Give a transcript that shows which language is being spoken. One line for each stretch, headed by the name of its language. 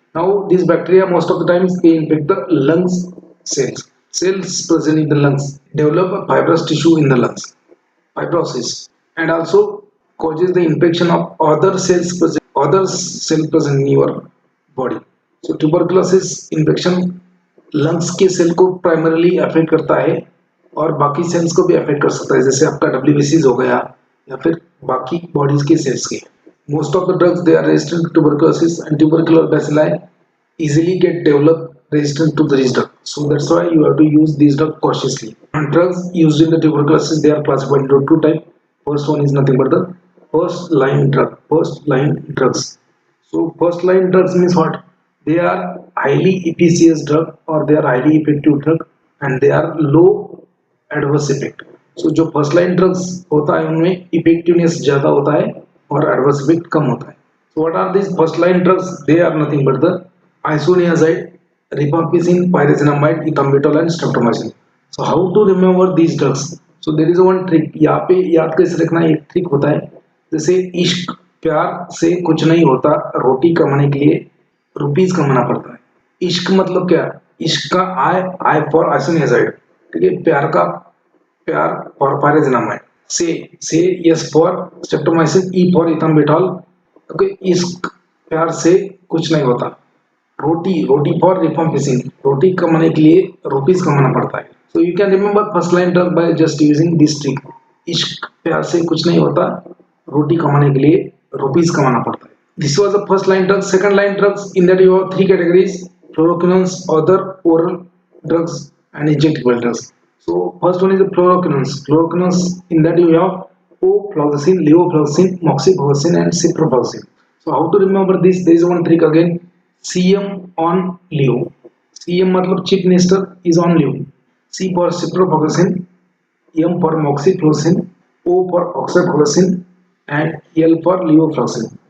English: Now these bacteria most of the times they infect the lungs cells. Cells present in the lungs develop a fibrous tissue in the lungs, fibrosis, and also causes the infection of other cells present in your body. So tuberculosis infection
Hindi: lungs के cell को primarily affect करता है और बाकी sales को भी affect कर सकता है, जैसे आपका डब्ल्यूबीसीज हो गया या फिर बाकी बॉडीज के सेल्स के.
English: Most of the drugs they are resistant to tuberculosis and tubercular bacilli easily get developed resistant to this drug. So that's why you have to use this drug cautiously. And drugs used in the tuberculosis, they are classified into two types. First one is nothing but the first line drug. First line drugs. So first line drugs means what? They are highly efficacious drug or they are highly effective drug and they are low adverse effect.
Hindi: So जो first line drugs होता है उनमें effectiveness ज़्यादा होता है और adverse effect कम होता है.
English: So what are these first line drugs? They are nothing but the isoniazid, rifampicin, pyrazinamide, ethambutol and streptomycin. So how to remember these drugs? So there is one trick.
Hindi: यहाँ पे याद कैसे रखना एक trick होता है, जैसे इश्क प्यार से कुछ नहीं होता, रोटी कमाने के लिए रुपीस कमाना पड़ता है. इश्क मतलब क्या? इश्क का आई फॉर आइसोनियाजाइड, ठीक है, प्यार फॉर पायराजिनामाइड, से yes for streptomycin, E for इथाम्बुटोल. Okay, इश्क प्यार से कुछ नहीं होता, रोटी फॉर रिफाम्पिसिन, रोटी कमाने के लिए रुपीस कमाना पड़ता है.
English: So you can remember first line drug by just using this trick.
Hindi: इश्क प्यार से कुछ नहीं होता, रोटी कमाने के लिए रुपीस कमाना पड़ता है.
English: This was the first line drug. Second line drugs, in that you have three categories: fluoroquinolones, other oral drugs and injectable drugs. So first one is the fluoroquinolones, in that you have ofloxacin, levofloxacin, moxifloxacin and ciprofloxacin. So how to remember this? There is one trick again. CM on lev. CM मतलब chip nester is on lev. C for ciprofloxacin, M for moxifloxacin, O for oxafloxacin and L for levofloxacin.